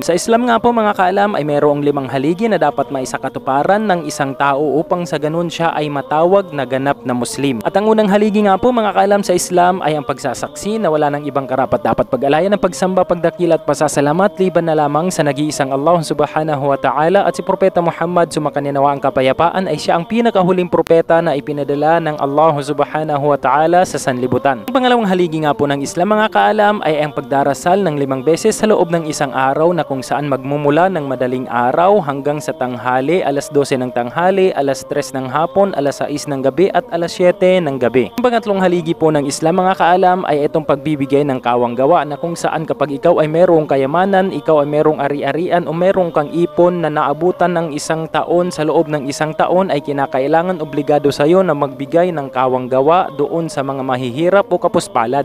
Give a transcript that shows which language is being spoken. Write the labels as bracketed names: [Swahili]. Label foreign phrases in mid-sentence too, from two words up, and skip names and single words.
[Filipino] Sa Islam nga po mga kaalam ay mayroong 5 haligi na dapat maisakatuparan ng isang tao upang sa ganun siya ay matawag na ganap na Muslim. At ang unang haligi nga po mga kaalam sa Islam ay ang pagsasaksi na wala ng ibang karapat dapat pag-alayan ng pagsamba, pagdakil at pasasalamat liban na lamang sa nag-iisang Allah [Arabic] سبحانه وتعالى, [Filipino] at si Propeta Muhammad sumakanyanawa ang kapayapaan ay siya ang pinakahuling propeta na ipinadala ng Allah [Arabic] سبحانه وتعالى [Filipino] sa sanlibutan. Ang pangalawang haligi nga po ng Islam mga kaalam ay ang pagdarasal ng 5 beses sa loob ng isang araw na kung saan magmumula ng madaling araw hanggang sa tanghali, alas 12 ng tanghali, alas 3 ng hapon, alas 6 ng gabi at alas 7 ng gabi. Ang pangatlong haligi po ng Islam mga kaalam ay itong pagbibigay ng kawanggawa na kung saan kapag ikaw ay merong kayamanan, ikaw ay merong ari-arian o merong kang ipon na naabutan ng 1 taon, sa loob ng 1 taon ay kinakailangan obligado sa iyo na magbigay ng kawanggawa doon sa mga mahihirap o kapuspalad.